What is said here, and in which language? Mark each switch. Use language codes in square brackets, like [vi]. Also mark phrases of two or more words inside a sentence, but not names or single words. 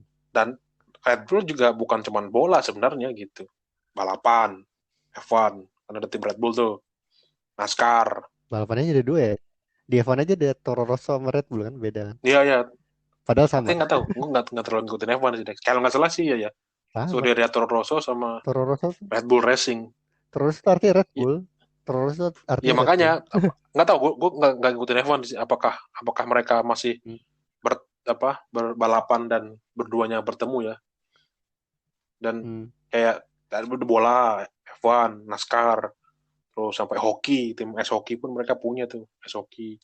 [id] Dan Red Bull juga bukan cuma bola sebenarnya gitu. Balapan, F1, kan ada tim Red Bull tuh. NASCAR. Balapannya jadi dua ya. Di F1 aja ada Toro Rosso sama Red Bull kan beda kan. Iya, ya. Padahal sama. Nggak tahu. Gue nggak terlalu ngikutin F1 sih. Kalau nggak salah sih ya ya. Sama. Scuderia Toro Rosso sama Toro Rosso. Red Bull Racing. Toro Rosso itu artinya Red Ya, Bull. Toro Rosso ya artinya Red makanya Bull. nggak tahu. Gue nggak ngikutin F1 sih. Apakah mereka masih Hmm. berbalapan dan berduanya bertemu ya. Dan Hmm. kayak dari bola, F1, NASCAR, terus sampai hoki, tim es hoki pun mereka punya tuh es hoki.